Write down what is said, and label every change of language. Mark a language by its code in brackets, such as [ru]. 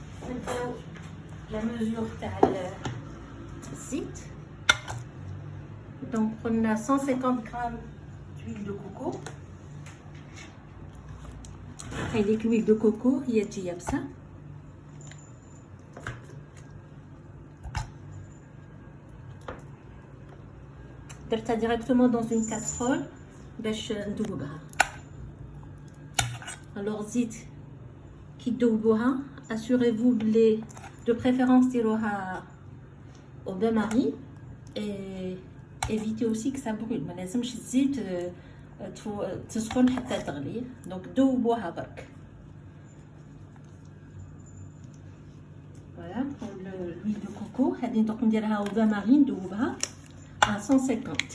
[ar] نبداو la mesure تاع الزيت. [fr] Donc on a 150 grammes d'huile de coco. [ar] هذيك l'huile de coco هي تجي يابسة. [fr] درتها directement dans une casserole [ar] باش ندوبها. [fr] alors [ar] زيت كي تذوبوها [fr] assurez-vous بلي de préférence ديروها au bain-marie et évitez aussi que ça brûle. [ar] ما لازمش الزيت تسخن حتى تغلي. donc ذوبوها برك. [fr] voilà pour l'huile de coco. [ar] هذه دوك نديرها au bain-marie ندوبها à 150.